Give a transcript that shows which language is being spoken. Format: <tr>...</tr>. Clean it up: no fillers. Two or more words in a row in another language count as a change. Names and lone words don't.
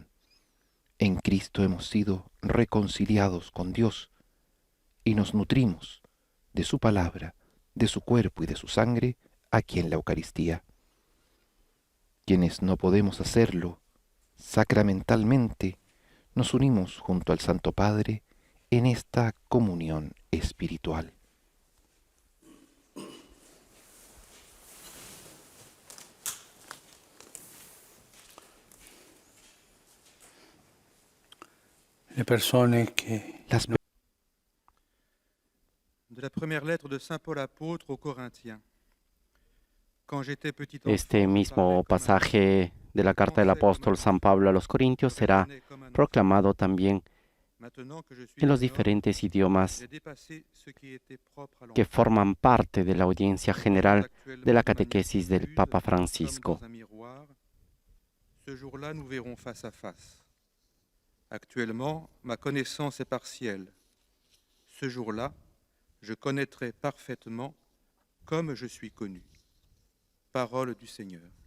<es>En Cristo hemos sido reconciliados con Dios y nos nutrimos de su palabra, de su cuerpo y de su sangre aquí en la Eucaristía. Quienes no podemos hacerlo sacramentalmente, nos unimos junto al Santo Padre en esta comunión espiritual.</es> <it>Le persone che</it> <es>Las</es> <fr>De la première lettre de Saint Paul apôtre aux Corinthiens. Quand j'étais petit enfant,</fr> <es>Este mismo pasaje de la carta del apóstol San Pablo a los Corintios será proclamado también en los diferentes idiomas que forman parte de la audiencia general de la catequesis del Papa Francisco.</es> <fr>Ce jour-là, nous verrons face à face. Actuellement, ma connaissance est partielle. Ce jour-là, je connaîtrai parfaitement comme je suis connu. Parole du Seigneur.</fr>